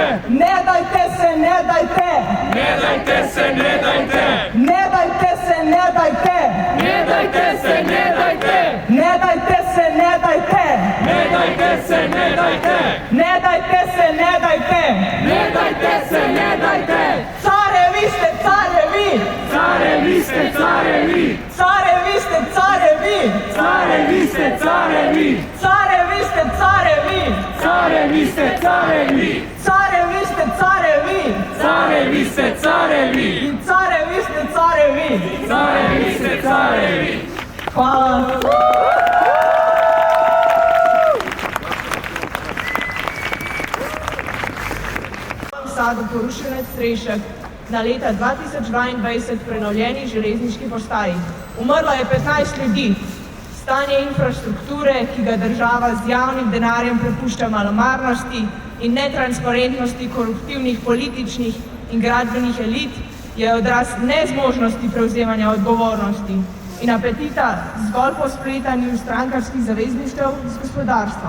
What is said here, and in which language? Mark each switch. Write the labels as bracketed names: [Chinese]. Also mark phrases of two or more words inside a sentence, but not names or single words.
[Serbian] Ne dajte se, ne dajte! Ne dajte se, ne dajte! Ne dajte se, ne dajte! Ne dajte se, ne dajte! Ne dajte se, ne dajte! Ne dajte se, ne dajte! Ne dajte se, ne dajte! Ne dajte se, ne dajte! Carevi ste, carevi! Carevi ste, carevi! Carevi ste, carevi! Carevi ste, carevi! Carevi ste, carevi! Carevi ste, carevi! Carevi ste, carevi! Carevi ste, carevi! In carevi ste, carevi! Carevi ste, carevi! [Slovenian] Hvala. Sadu porušenec Strešek na leta 2022 prenovljeni železniški postaji. Umrlo je 15 ljudi. Stanje infrastrukture, ki ga država z javnim denarjem prepušča malomarnosti in netransparentnosti koruptivnih političnih in gradbenih elit, je odraz nezmožnosti prevzemanja odgovornosti in apetita zgolj po spletanju strankarskih zavezništev z gospodarstvom.